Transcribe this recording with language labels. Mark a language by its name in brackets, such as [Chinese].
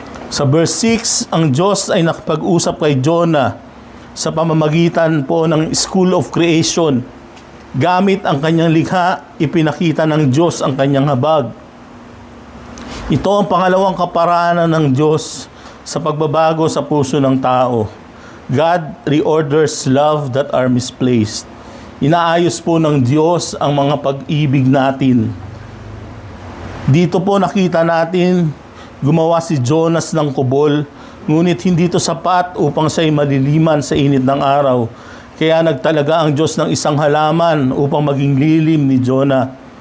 [Filipino] Sa verse 6, ang Diyos ay nakapag-usap kay Jonah sa pamamagitan po ng School of Creation. Gamit ang kanyang likha, ipinakita ng Diyos ang kanyang habag. Ito ang pangalawang kaparaanan ng Diyos sa pagbabago sa puso ng tao. [English] God reorders love that are misplaced. [Filipino] Inaayos po ng Diyos ang mga pag-ibig natin. Dito po nakita natin, gumawa si Jonas ng kubol, ngunit hindi ito sapat upang siya'y maliliman sa init ng araw. Kaya nagtalaga ang Diyos ng isang halaman upang maging lilim ni Jonah.